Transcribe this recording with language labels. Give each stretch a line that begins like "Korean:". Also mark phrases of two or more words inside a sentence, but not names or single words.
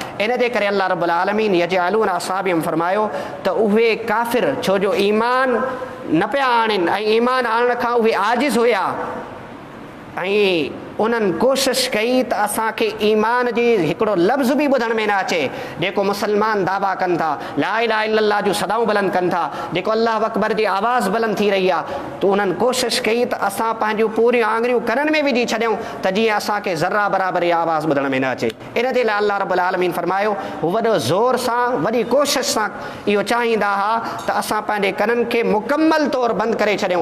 Sindhi: इन जे करे
Arabic: الله رب العالمين يجعلون أصابعهم
Sindhi: फरमायो त उहे काफ़िर छो जो ईमान न पिया आणनि ऐं ईमान आणण खां उहे आजिज़ हुया ऐं उन्हनि कोशिशि कई त असांखे ईमान जी हिकिड़ो लफ़्ज़ बि ॿुधण में न अचे। जेको मुस्लमान दावा कनि था,
Arabic: لا إله إلا الله
Sindhi: जूं सदाऊं बुलंद कनि था, जेको
Arabic: الله أكبر
Sindhi: जी आवाज़ बुलंद थी रही आहे, त उन्हनि कोशिशि कई त असां पंहिंजूं पूरियूं आङुरियूं कननि में विझी छॾियूं त जीअं असांखे ज़रा बराबरि इहा आवाज़ ॿुधण में न अचे। इन जे लाइ
Arabic: الله رب العالمين
Sindhi: फरमायो हू वॾो ज़ोर सां वॾी कोशिशि सां इहो चाहींदा हुआ त असां पंहिंजे कननि खे मुकमल तौरु बंदि करे छॾियूं।